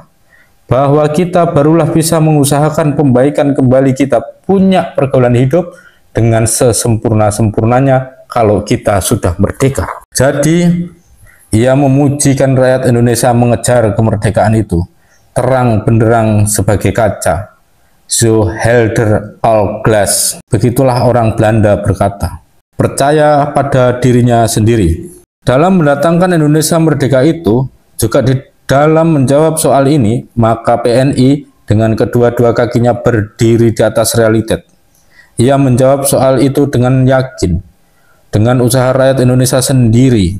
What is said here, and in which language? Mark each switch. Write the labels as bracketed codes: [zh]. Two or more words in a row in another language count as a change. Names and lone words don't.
[id] Bahwa kita barulah bisa mengusahakan pembaikan kembali kita punya pergaulan hidup dengan sesempurna-sempurnanya kalau kita sudah merdeka. Jadi, ia memujikan rakyat Indonesia mengejar kemerdekaan itu terang benderang sebagai kaca. [nl] Zo helder al glas. [id] Begitulah orang Belanda berkata. Percaya pada dirinya sendiri. Dalam mendatangkan Indonesia merdeka itu, juga di dalam menjawab soal ini, maka PNI dengan kedua-dua kakinya berdiri di atas realitas. Ia menjawab soal itu dengan yakin, dengan usaha rakyat Indonesia sendiri.